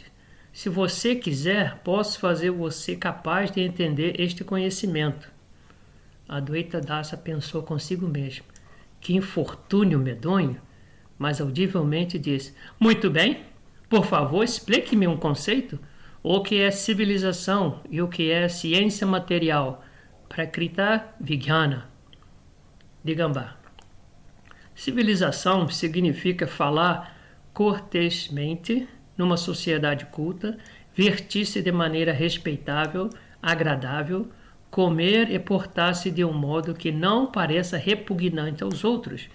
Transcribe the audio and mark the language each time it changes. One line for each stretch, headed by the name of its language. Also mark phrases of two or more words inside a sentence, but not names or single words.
Portuguese: Se você quiser, posso fazer você capaz de entender este conhecimento. Advaita Dasa pensou consigo mesmo. Que infortúnio medonho! Mas audivelmente disse: muito bem, por favor, explique-me um conceito. O que é civilização e o que é ciência material?
Sanskrit: Prakrita Vijnana. Digambara.
Portuguese: Civilização significa falar cortesmente numa sociedade culta, vestir-se de maneira respeitável, agradável, comer e portar-se de um modo que não pareça repugnante aos outros.